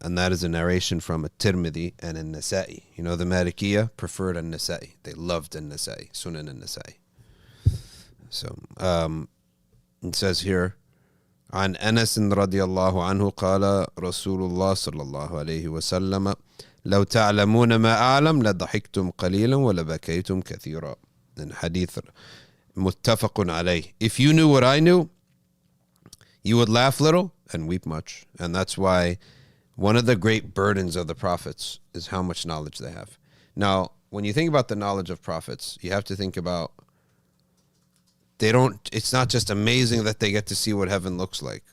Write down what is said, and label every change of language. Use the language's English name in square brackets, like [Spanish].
[English] And that is a narration from a Tirmidhi and a Nasa'i. You know, the Malikiyah preferred a Nasa'i. They loved a Nasa'i, Sunan and Nasa'i. [Arabic] So, it says here, عن أنس رضي الله عنه قال رسول الله صلى الله عليه وسلم لو تعلمون ما أعلم لضحكتم قليلا ولبكيتم كثيرا. [English] In hadith متفق عليه. If you knew what I knew, you would laugh little and weep much. And that's why one of the great burdens of the prophets is how much knowledge they have. Now, when you think about the knowledge of prophets, you have to think about it's not just amazing that they get to see what heaven looks like.